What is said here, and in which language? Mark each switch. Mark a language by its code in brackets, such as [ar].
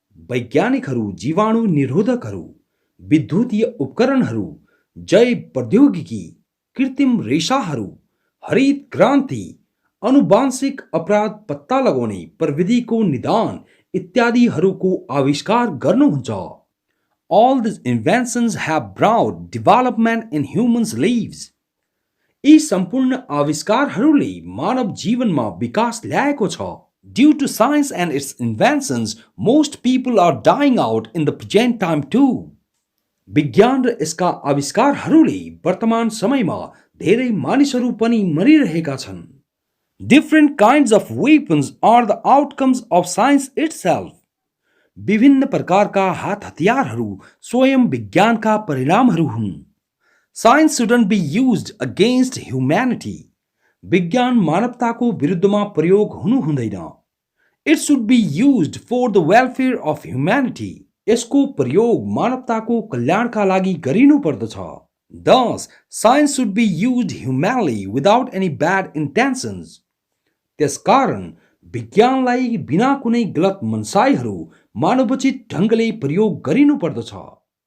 [ne] वैज्ञानिकहरू जीवाणु निरोधकहरू, विद्युतीय उपकरणहरू, जैव प्रौद्योगिकी, कृत्रिम रेसाहरू, हरित क्रान्ति, आनुवांशिक अपराध पत्ता लगाउने प्रविधिको निदान इत्यादिहरूको आविष्कार गर्नुहुन्छ. [en] All these inventions have brought development in humans' lives. [ne] यी सम्पूर्ण आविष्कारहरूले मानव जीवनमा विकास ल्याएको छ. [en] Due to science and its inventions, most people are dying out in the present time too. [ne] विज्ञान र यसका आविष्कारहरूले वर्तमान समयमा धेरै मानिसहरू पनि मरिरहेका छन्. [en] Different kinds of weapons are the outcomes of science itself. [ne] विभिन्न प्रकारका हात हतियारहरू स्वयं विज्ञानका परिणामहरू हुन्. [en] Science shouldn't be used against humanity. [ne] विज्ञान मानवताको विरुद्धमा प्रयोग हुनु हुँदैन. [en] It should be used for the welfare of humanity. [ne] यसको प्रयोग मानवताको कल्याणका लागि गरिनु पर्दछ. [en] Thus, science should be used humanly without any bad intentions. [ne] त्यसकारण विज्ञानलाई बिना कुनै गलत मनसाईहरू मानवोचित ढङ्गले प्रयोग गरिनु पर्दछ.